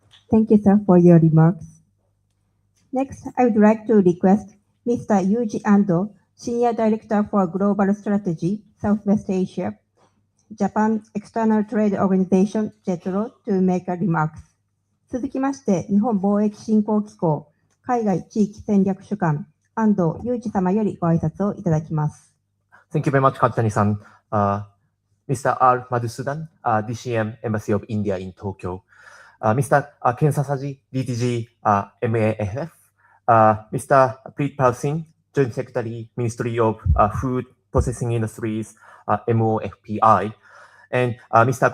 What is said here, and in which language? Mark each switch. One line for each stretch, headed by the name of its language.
English: Thank you, sir, for your remarks. Next, I would like to request Mr. Yuji Ando, Senior Director for Global Strategy, Southwest Asia, Japan External Trade Organization, JETRO, to make a remarks.
Japanese: 続きまして、日本貿易振興機構海外地域戦略主幹、安藤裕二様よりご挨拶をいただきます。
English: Thank you very much, Katani-san. Mr. R. Madhusudan, DCM Embassy of India in Tokyo. Mr. Ken Sasaji, DTG MAFF. Mr. Preetpal Singh, Joint Secretary, Ministry of Food Processing Industries, MOFPI. And Mr.